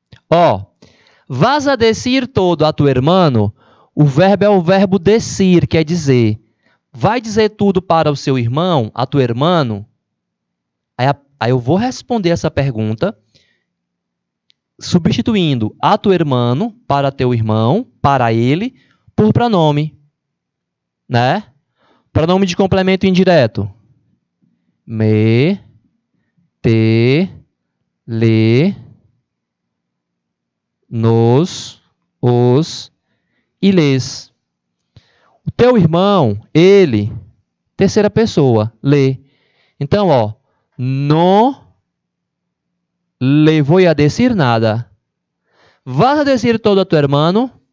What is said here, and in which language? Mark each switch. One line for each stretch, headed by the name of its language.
Spanish: Ó, vas a decir todo a tu hermano.
Portuguese: O verbo é o verbo decir, quer dizer. Vai dizer tudo para o seu irmão, a tu hermano? Aí eu vou responder essa pergunta substituindo a tu hermano para teu irmão, para ele, por pronome. Né? Pronome de complemento indireto. Me, te, le, nos, os e les. O teu irmão, ele, terceira pessoa, le.
Spanish: Então, ó, no le voy a decir nada. ¿Vas a decir todo a tu hermano?